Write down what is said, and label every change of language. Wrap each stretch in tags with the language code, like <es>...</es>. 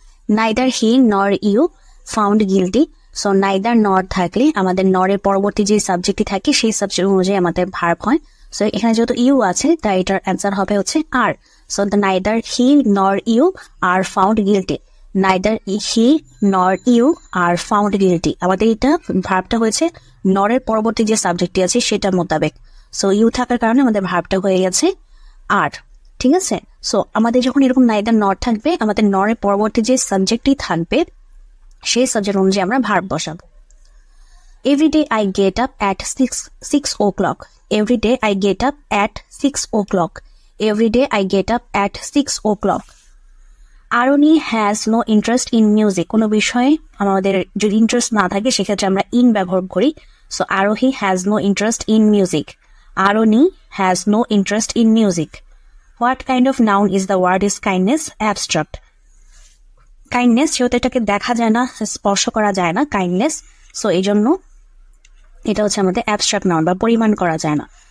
<en>Neither he nor you found guilty.</en> <bn>So neither নর থাকলে আমাদের নরের পরবর্তী যে সাবজেক্টটি থাকে সেই সাবজেক্ট অনুযায়ী আমাদের ভার্ব হয়। সো এখানে যেহেতু ইউ আছে তাই এটার অ্যান্সার হবে হচ্ছে আর। সো</bn> <en>The neither he nor you are found guilty. Neither he nor you are found guilty।</en> <bn>আমাদের এটা ভার্বটা হয়েছে নরের পরবর্তী যে সাবজেক্টটি আছে সেটার মোতাবেক। সো ইউ থাকার কারণে আমাদের ভার্বটা হয়ে গেছে আর, ঠিক আছে। সো আমাদের যখন এরকম নাইদার নর থাকবে, আমাদের নরের পরবর্তী যে সাবজেক্টটি থাকবে সেই সাবজেক্ট অনুযায়ী আমরা ভার্ব বসাবো।</bn> <en>Every day I get up at 6 o'clock। Every day I get up at 6 o'clock। Every day I get up at 6 o'clock। Arnie has no interest in music.</en> <bn>কোনো বিষয়ে আমাদের যদি ইন্টারেস্ট না থাকে সেক্ষেত্রে আমরা ইন ব্যবহার করি।</bn> <en>So Arohi has no interest in music. Arni has no interest in music. What kind of noun is the word is kindness?</en> <bn>Abstract. Kindness যেহেতু এটাকে দেখা যায় না, স্পর্শ করা যায় না, কাইন্ডনেস, সো এই জন্য এটা হচ্ছে আমাদের অ্যাবস্ট্রাক্ট নাউন বা পরিমাণ করা যায় না।</bn>